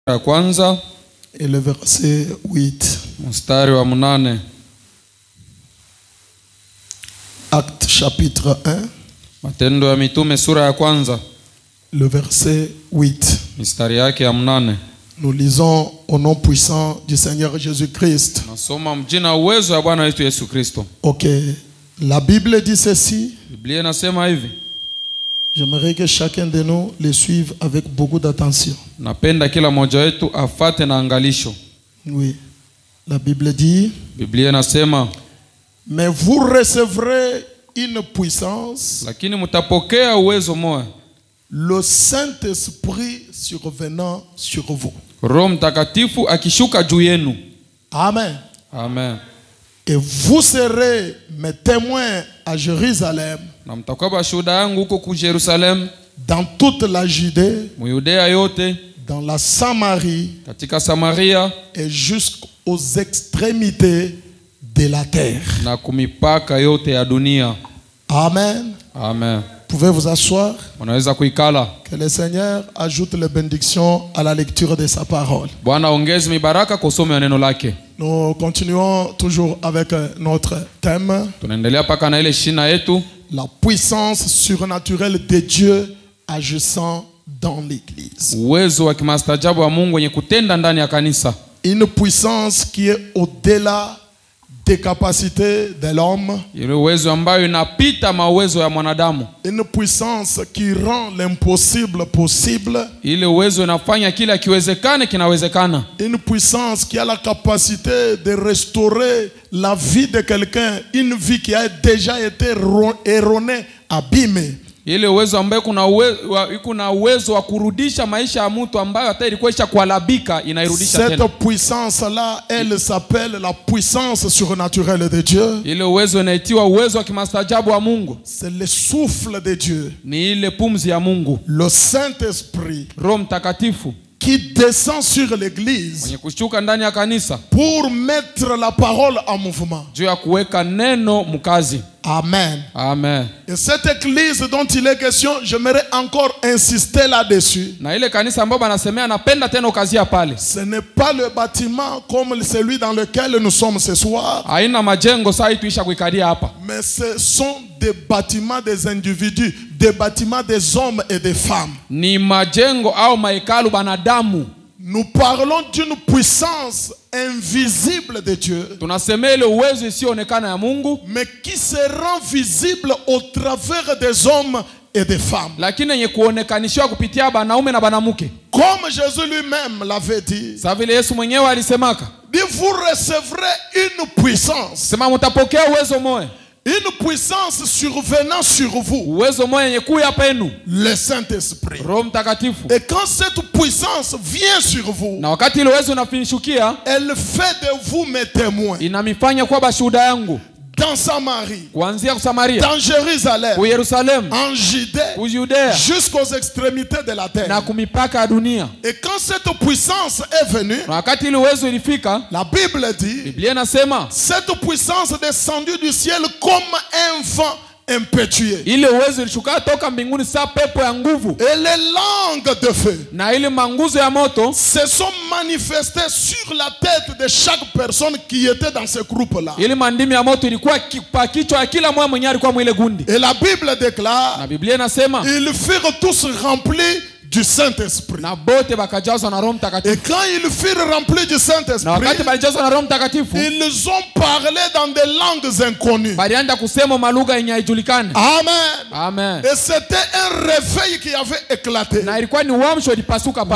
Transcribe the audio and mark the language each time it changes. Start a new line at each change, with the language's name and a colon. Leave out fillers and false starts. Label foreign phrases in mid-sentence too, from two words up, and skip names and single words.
Swahili: ya kwanza
French: et le verset 8.
Swahili: mstari wa 8.
French: Acte chapitre 1,
Swahili: Matendo ya Mitume sura ya kwanza
French: le verset 8.
Swahili: mstari yake ya 8.
French: Nous lisons au nom puissant du Seigneur Jésus-Christ.
Swahili: Nasoma mjina uwezo ya Bwana wetu Yesu Kristo.
French: Ok. La Bible dit ceci.
Swahili: Biblia inasema hivi.
French: J'aimerais que chacun de nous le suive avec beaucoup d'attention.
Swahili: Napenda kila mmoja wetu afate na angalisho.
French: Oui. La Bible dit,
Swahili: Biblia inasema,
French: mais vous recevrez une puissance,
Swahili: lakini mtapokea uwezo moja,
French: le Saint-Esprit survenant sur vous.
Swahili: Roho Mtakatifu akishuka juu yenu. Amen. Amen.
French: Et vous serez mes témoins à Jérusalem,
Swahili: Na mtakuwa bashuhuda yangu huko ku Yerusalemu,
French: dans toute la Judée,
Swahili: Muyudea yote,
French: dans la Samarie
Swahili: katika Samaria
French: et jusqu'aux extrémités de la terre.
Swahili: na kumipaka yote ya dunia. Amen. Amen.
French: Pouvez vous asseoir.
Swahili: Unaweza kuikala.
French: Que le Seigneur ajoute les bénédictions à la lecture de sa parole.
Swahili: Bwana ongeze mibaraka kwa somo ya neno lake.
French: Nous continuons toujours avec notre thème,
Swahili: Tunaendelea paka na ile shina yetu,
French: la puissance surnaturelle de Dieu agissant dans l'église.
Swahili: uwezo wa kimaajabu wa Mungu wenye kutenda ndani ya kanisa.
French: Une puissance qui est au-delà des capacités de l'homme.
Swahili: Ile uwezo ambayo inapita mauwezo ya mwanadamu.
French: Une puissance qui rend l'impossible possible.
Swahili: Ile uwezo inafanya kila kiwezekane kinawezekana.
French: Une puissance qui a la capacité de restaurer la vie de quelqu'un, une vie qui a déjà été erronée, abîmée.
Swahili: Ile uwezo ambayo kuna uwezo wa kurudisha maisha ya mtu ambayo hata ilikuwa isha kualabika inairudisha tena.
French: Cette puissance-là, elle s'appelle la puissance surnaturelle de Dieu.
Swahili: Ile uwezo inaitiwa uwezo wa kimaajabu wa Mungu.
French: C'est le souffle de Dieu.
Swahili: Ni ile pumzi ya Mungu.
French: Le Saint-Esprit
Swahili: Roho Mtakatifu
French: qui descend sur l'église
Swahili: mwenye kushuka ndani ya kanisa
French: pour mettre la parole en mouvement.
Swahili: juu ya kuweka neno mkazi. Amen. Amen.
French: Et cette église dont il est question, j'aimerais encore insister là-dessus.
Swahili: Na ile kanisa ambayo banasemea napenda tena ukazia pale.
French: Ce n'est pas le bâtiment comme celui dans lequel nous sommes ce soir.
Swahili: Haina majengo saa hii tuisha kuikalia hapa.
French: Mais ce sont des bâtiments des individus, des bâtiments des hommes et des femmes.
Swahili: Ni majengo au mahekalu banadamu.
French: Nous parlons d'une puissance invisible de Dieu,
Swahili: Tunasemea ile uwezo isiyoonekana ya Mungu,
French: mais qui se rend visible au travers des hommes et des femmes.
Swahili: lakini yenye kuonekanishwa kupitia banaume na banamuke.
French: Comme Jésus lui-même l'avait dit,
Swahili: Sasa vile Yesu mwenyewe alisemaka,
French: dit vous recevrez une puissance.
Swahili: sema mtapokea uwezo moja.
French: Une puissance survenant sur vous,
Swahili: Uwezo moja yenye kuya penu,
French: le Saint-Esprit.
Swahili: Roho Mtakatifu.
French: Et quand cette puissance vient sur vous,
Swahili: Na wakati ile uwezo unafinishukia,
French: elle fait de vous mes témoins.
Swahili: inamifanya kuwa bashuhuda yangu.
French: Dans Samarie,
Swahili: Kuanzia Samaria,
French: dans Jérusalem,
Swahili: ku Yerusalemu,
French: en Judée,
Swahili: ku Judea
French: jusqu'aux extrémités de la
Swahili: na
French: terre.
Swahili: kumipaka ya dunia.
French: Et quand cette puissance est venue,
Swahili: Na wakati ile uwezo ilifika,
French: la Bible dit,
Swahili: Biblia inasema
French: cette puissance descendue du ciel comme un vent impétueux.
Swahili: ile uwezo ilishuka toka mbinguni saa pepo ya nguvu,
French: Et les langues de feu
Swahili: na ile manguzo ya moto
French: se sont manifestées sur la tête de chaque personne qui était dans ce groupe-là.
Swahili: ile mandimi ya moto ilikuwa pa kichwa ya kila mmoja mwenye alikuwa mwile gundi.
French: Et la Bible déclare,
Swahili: Na Biblia inasema
French: ils furent tous remplis du Saint-Esprit.
Swahili: na bote bakajazwa na Roho
French: Et
Swahili: Mtakatifu.
French: quand ils furent remplis du
Swahili: Na
French: Saint-Esprit,
Swahili: wakati balijazwa na Roho Mtakatifu,
French: ils ont parlé dans des langues inconnues.
Swahili: balianza kusema malugha yenye haijulikani. Amen. Amen.
French: Et c'était un réveil qui avait éclaté.
Swahili: Na ilikuwa ni uamsho ulipasuka pale.